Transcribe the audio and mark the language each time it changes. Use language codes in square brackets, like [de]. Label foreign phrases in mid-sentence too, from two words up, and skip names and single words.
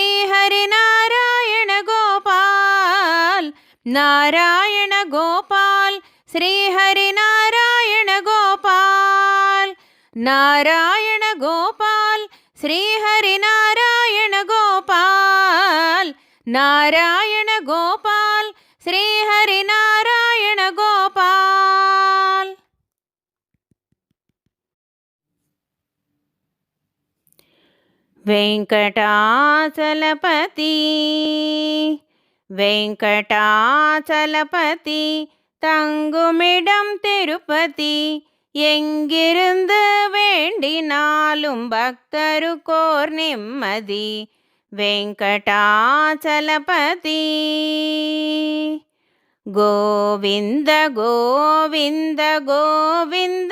[sa] हरि नारायण गोपाल नारायण गोपाल श्री हरि नारायण गोपाल नारायण गोपाल श्री हरि नारायण गोपाल नारायण गोपाल श्री हरि नारायण गोपाल [ta] वेंकटाचलपति वेंकटाचलपति தங்குமிடம் திருப்பதி எங்கிருந்து வேண்டினாலும் பக்தருக்கோர் நிம்மதி வெங்கடாச்சலபதி கோவிந்த கோவிந்த கோவிந்த